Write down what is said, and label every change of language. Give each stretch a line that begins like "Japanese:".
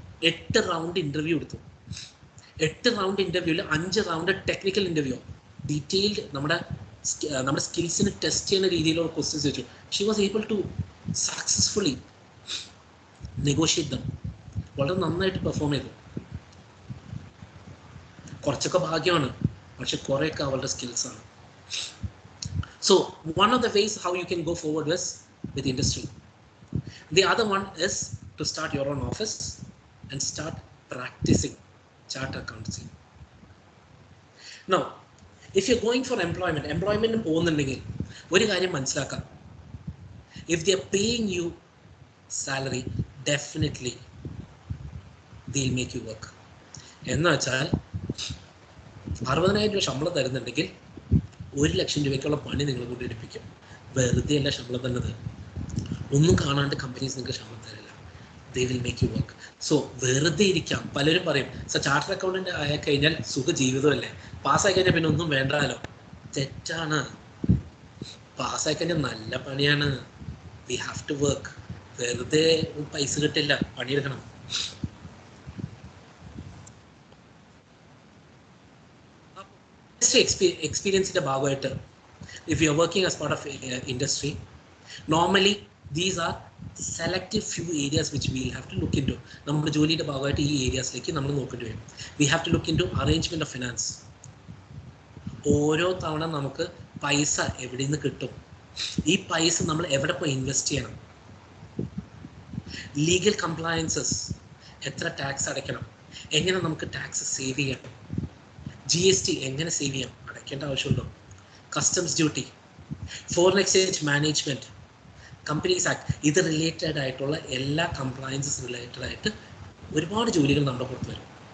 Malayalam: 8 round interview എടുത്തു. 8 round ഇൻ്റർവ്യൂവിൽ 5 round technical interview, detailed നമ്മുടെ സ്കിൽസിന് ടെസ്റ്റ് ചെയ്യുന്ന രീതിയിലുള്ള ക്വസ്റ്റ്യൻസ് വെച്ചു.
English: She was able to successfully negotiate them.
Malayalam: വളരെ നന്നായിട്ട് പെർഫോം ചെയ്തു. കുറച്ചൊക്കെ ഭാഗ്യമാണ്, പക്ഷെ കുറേയൊക്കെ അവളുടെ സ്കിൽസാണ്.
English: So one of the ways how you can go forward is with industry. The other one is to start your own office and start practicing chartered accountancy. Now, if you're going for employment
Malayalam: പോകുന്നുണ്ടെങ്കിൽ ഒരു കാര്യം മനസ്സിലാക്കാം.
English: If they are paying you salary, definitely they'll make you work.
Malayalam: എന്ന് വെച്ചാൽ 60,000 രൂപ ശമ്പളം തരുന്നുണ്ടെങ്കിൽ 1 ലക്ഷം രൂപയ്ക്കുള്ള പണി നിങ്ങൾ കൊണ്ട് എടുപ്പിക്കും. വെറുതെ അല്ല ശമ്പളം തന്നത്. ഒന്നും കാണാണ്ട് കമ്പനീസ് നിങ്ങൾക്ക് ശമ്പളം തരില്ല.
English: They will make you work.
Malayalam: So വെറുതെ ഇരിക്കാം. പലരും പറയും ചാർട്ടർ അക്കൗണ്ടന്റ് ആയി കഴിഞ്ഞാൽ സുഖ ജീവിതമല്ലേ, പാസ്സായി കഴിഞ്ഞാൽ പിന്നെ ഒന്നും വേണ്ടല്ലോ. തെറ്റാണ്. പാസ്സായി കഴിഞ്ഞാൽ നല്ല പണിയാണ്.
English: We have to work.
Malayalam: വെറുതെ പൈസ കിട്ടില്ല, പണിയെടുക്കണം. എക്സ്പീരിയൻസിന്റെ ഭാഗമായിട്ട്
English: if you are working as part of industry, normally these are selective few areas which we will have to look into.
Malayalam: നമ്മുടെ ജോലിയുടെ ഭാഗമായിട്ട് ഈ ഏരിയാസിലേക്ക് നമ്മൾ നോക്കേണ്ടി വരും.
English: We have to look into arrangement of finance.
Malayalam: ഓരോ തവണ നമുക്ക് പൈസ എവിടെ നിന്ന് കിട്ടും, ഈ പൈസ നമ്മൾ എവിടെ പോയി ഇൻവെസ്റ്റ് ചെയ്യണം, ലീഗൽ കംപ്ലയൻസസ്, എത്ര ടാക്സ് അടയ്ക്കണം, എങ്ങനെ നമുക്ക് ടാക്സ് സേവ് ചെയ്യാം, GST എങ്ങനെ സേവ് ചെയ്യാം, അടയ്ക്കേണ്ട ആവശ്യമുണ്ടോ, customs duty, foreign exchange management, companies act, ഇത് റിലേറ്റഡ് ആയിട്ടുള്ള എല്ലാ കംപ്ലയൻസസ് റിലേറ്റഡ് ആയിട്ട് ഒരുപാട് ജോലികൾ നമ്മുടെ പുറത്ത് വരും.